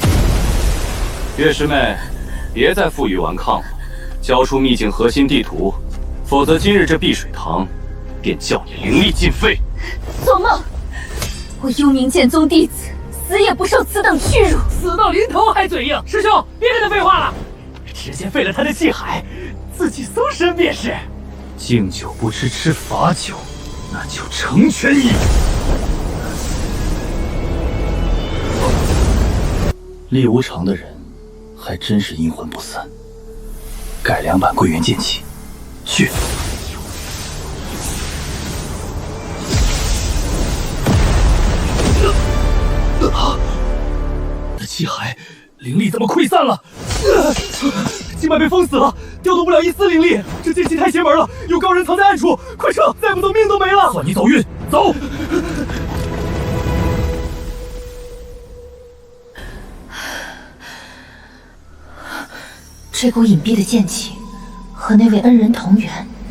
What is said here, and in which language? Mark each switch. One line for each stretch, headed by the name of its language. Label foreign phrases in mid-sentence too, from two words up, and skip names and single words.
Chinese: 岳師妹，別再負隅頑抗了，交出秘境核心地圖，否則今日這碧水堂便叫你靈力盡廢。做夢！我幽冥劍宗弟子，死也不受此等屈辱。死到臨頭還嘴硬，師兄，別跟他廢話了，直接廢了他的氣海，自己搜身便是。敬酒不吃吃罰酒，那就成全你。厲無常的人，還真是陰魂不散。改良版歸元劍氣，去。我的气海灵力怎麼潰散了？经脉被封死了，調動不了一絲靈力。這劍氣太邪門了，有高人藏在暗處，快撤！再不走命都沒了。算你走運，走。這股隱蔽的劍氣和那位恩人同源。